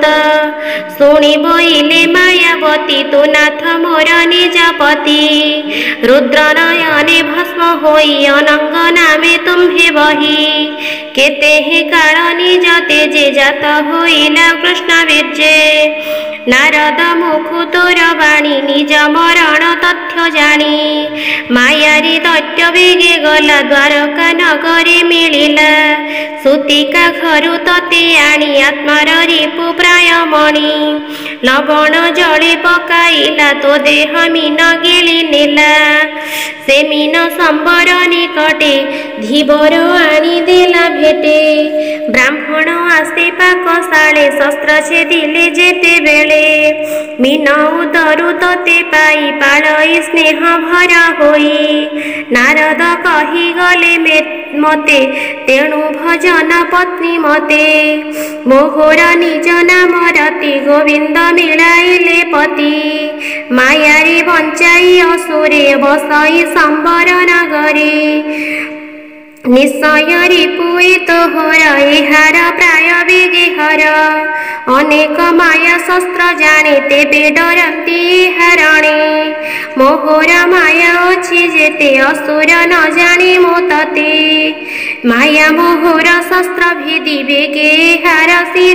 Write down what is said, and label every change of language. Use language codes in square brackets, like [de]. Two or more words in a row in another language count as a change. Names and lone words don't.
[or] ଶୁଣି ବୋଇଲେ ମାୟାବତୀ ତୁ ନାଥ ମୋର ନିଜ ପତି ରୁଦ୍ର ନୟନେ ଭସ୍ମ ହୋଇ ଅନଙ୍ଗ ନାମେ ତୁମ୍ଭେ ବହି କେତେ ହେ କାଳ ନିଜ ତେଜେ ଜାତ ହୋଇଲା କୃଷ୍ଣ ବୀର୍ଯ୍ୟେ ନାରଦ ମୁଖୁ ତୋର ବାଣୀ ନିଜ ମରଣ ତଥ୍ୟ ଜାଣି ମାୟାରୀ ଦୈତ୍ୟ ବେଗେ ଗଲା ଦ୍ୱାରକା ନଗରୀ ମିଳିଲା ସୂତିକା ଘରୁ ତତେ ଆଣି ଆତ୍ମାର ରିପୁ ପ୍ରାୟ ମଣି ଲବଣ ଜଳେ ପକାଇଲା ତୋ ଦେହ ମୀନ ଗିଳି ନେଲା ସେ ମୀନ ସମ୍ବର ନିକଟେ ଧୀବର ଆଣି ଦେଲା ଭେଟେ ବ୍ରାହ୍ମଣ ଆସେ ପାକଶାଳେ ଶସ୍ତ୍ର ଛେଦିଲେ ଯେତେ ବେଳେ ମୀନ ଉଦରୁ ତତେ ପାଇ ପାଳଇ ସ୍ନେହ ଭର ହୋଇ ନାରଦ କହି ଗଲେ ମତେ ତେଣୁ ଭଜନ ପତ୍ନୀ ମତେ ମୋହର ନିଜ ନାମ ରତି ଗୋବିନ୍ଦ ମିଳାଇଲେ ପତି ମାୟାରୀ ବଞ୍ଚାଇ ଅସୁରେ ବସଇ ସମ୍ବର ନଗରୀ ନିଶ୍ଚୟ ରିପୁଏ ତୋହର ଏହାର ପ୍ରାୟ ବେଗେ ହର ଅନେକ ମାୟା ଶସ୍ତ୍ର ଜାଣେ ତେବେ ଡରତି ହରଣେ ମୋହର ମାୟା ଅଛି ଯେତେ ଅସୁର ନ ଜାଣେ ମୋତତେ ମାୟା ମୋହର ଶସ୍ତ୍ର ଭେଦି ବେଗେ ହାର ଶିର